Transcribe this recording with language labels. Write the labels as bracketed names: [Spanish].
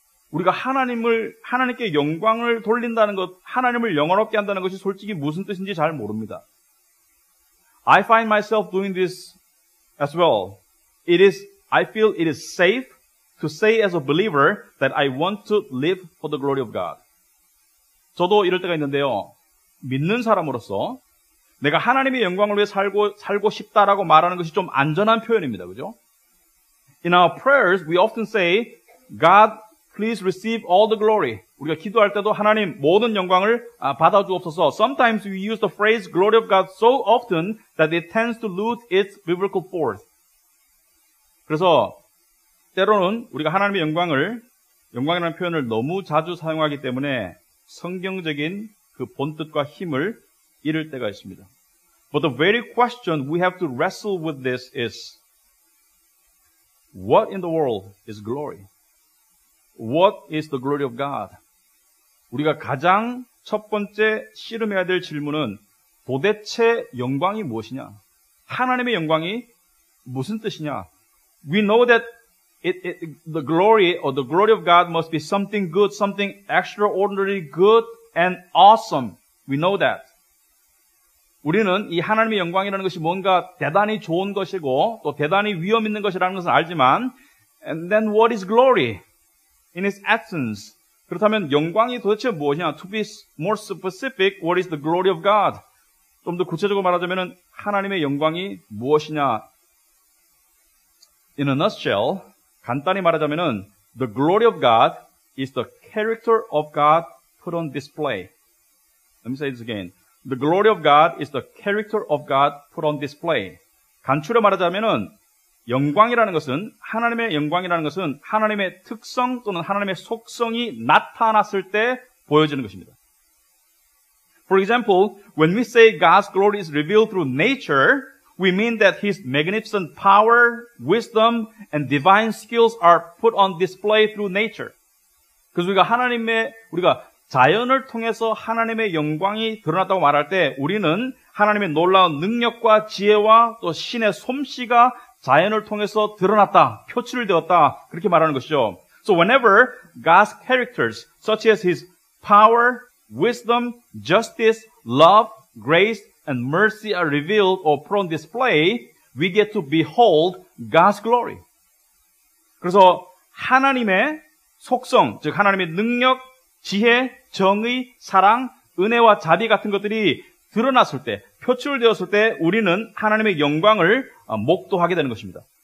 [Korean] 우리가 하나님께 영광을 돌린다는 것, 하나님을 영원롭게 한다는 것이 솔직히 무슨 뜻인지 잘 모릅니다. [English] I find myself doing this as well. I feel it is safe to say as a believer that I want to live for the glory of God. [Korean] 저도 이럴 때가 있는데요. 믿는 사람으로서 내가 하나님의 영광을 위해 살고 싶다라고 말하는 것이 좀 안전한 표현입니다. 그죠? [English] In our prayers, we often say, God, please receive all the glory. [Korean] 우리가 기도할 때도 하나님 모든 영광을 받아주옵소서. [English] Sometimes we use the phrase glory of God so often that it tends to lose its biblical force. [Korean] 그래서 때로는 우리가 하나님의 영광이라는 표현을 너무 자주 사용하기 때문에 성경적인 그 본뜻과 힘을 잃을 때가 있습니다. [English] But the very question we have to wrestle with this is, what in the world is glory? What is the glory of God? [Korean] 우리가 가장 첫 번째 씨름해야 될 질문은 도대체 영광이 무엇이냐? 하나님의 영광이 무슨 뜻이냐? [English] We know that the glory or the glory of God must be something good, something extraordinarily good and awesome. We know that. [Korean] 우리는 이 하나님의 영광이라는 것이 뭔가 대단히 좋은 것이고 또 대단히 위험 있는 것이라는 것을 알지만 [English] and then what is glory in its essence? [Korean] 그렇다면 영광이 도대체 무엇이냐? [English] To be more specific, what is the glory of God? [Korean] 좀 더 구체적으로 말하자면 하나님의 영광이 무엇이냐? [English] In a nutshell, [Korean] 간단히 말하자면 [English] the glory of God is the character of God put on display. Let me say this again. The glory of God is the character of God put on display. [Korean] 간추려 말하자면은 영광이라는 것은 하나님의 영광이라는 것은 하나님의 특성 또는 하나님의 속성이 나타났을 때 보여지는 것입니다. [English] For example, when we say God's glory is revealed through nature, we mean that His magnificent power, wisdom, and divine skills are put on display through nature. [Korean] 그래서 우리가 자연을 통해서 하나님의 영광이 드러났다고 말할 때 우리는 하나님의 놀라운 능력과 지혜와 또 신의 솜씨가 자연을 통해서 드러났다, 표출되었다 그렇게 말하는 것이죠. [English] So whenever God's characters such as His power, wisdom, justice, love, grace, and mercy are revealed or put on display, we get to behold God's glory. [Korean] 그래서 하나님의 속성, 즉 하나님의 능력, 지혜, 정의, 사랑, 은혜와 자비 같은 것들이 드러났을 때, 표출되었을 때 우리는 하나님의 영광을 목도하게 되는 것입니다.